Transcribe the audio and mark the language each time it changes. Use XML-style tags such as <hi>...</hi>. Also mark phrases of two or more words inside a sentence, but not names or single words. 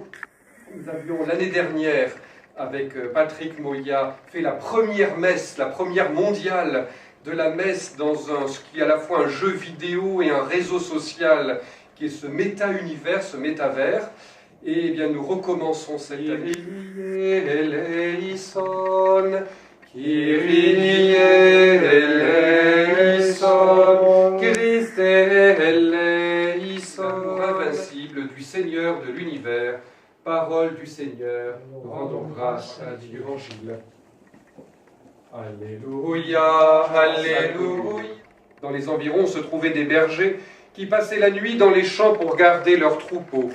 <fr>Nous avions l'année dernière, avec Patrick Moya, fait la première messe, la première mondiale de la messe dans ce qui est à la fois un jeu vidéo et un réseau social, qui est ce méta-univers, ce métavers. Et eh bien nous recommençons cette année.</fr> <el>Kyrie eleison, Kyrie eleison, Christe eleison.</el> <fr>L'amour invincible du Seigneur de l'univers, parole du Seigneur, rendons grâce à l'Évangile. Alléluia, Alléluia. Dans les environs se trouvaient des bergers qui passaient la nuit dans les champs pour garder leurs troupeaux.</fr>